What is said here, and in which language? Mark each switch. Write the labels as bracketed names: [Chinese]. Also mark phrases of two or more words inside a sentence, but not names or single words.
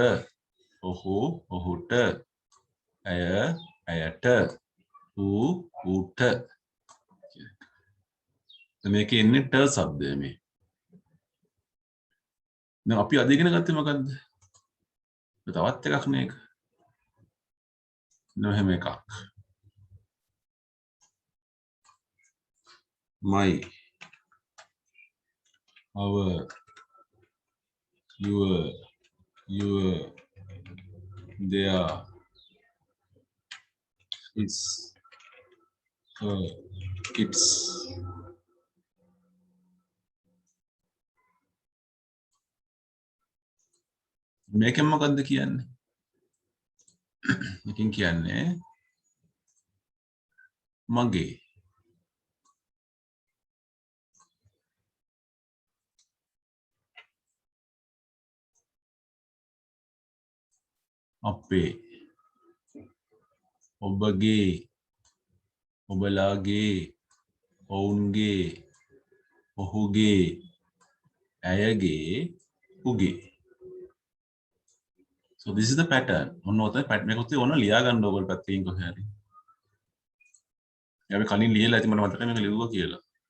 [Sinhala] ඔහු ඔහුට. ඇය ඇයට. ඌ ඌට. මේකේ ඉන්නේ ට શબ્දය මේ. දැන් අපි අද ඉගෙන ගත්තේ මොකද්ද? තවත් එකක් මේක. නොහෙම එකක්. [English] my, our, your, their, his, her, its. [Sinhala] මේකෙන් මොකද්ද කියන්නේ? මේකෙන් කියන්නේ මගේ. අපේ. ඔබගේ. ඔබලාගේ. ඔවුන්ගේ. ඔහුගේ. ඇයගේ. උගේ. [English] So this is the pattern. [Sinhala] ඔන්න ඔතන pattern එක ඔතේ ඕන ලියා ගන්න ඕගොල්ලෝ පැත්තකින් කොහේ හරි. අපි කලින් ලියලා ඇති මට මතකයි මේක ලිව්වා කියලා.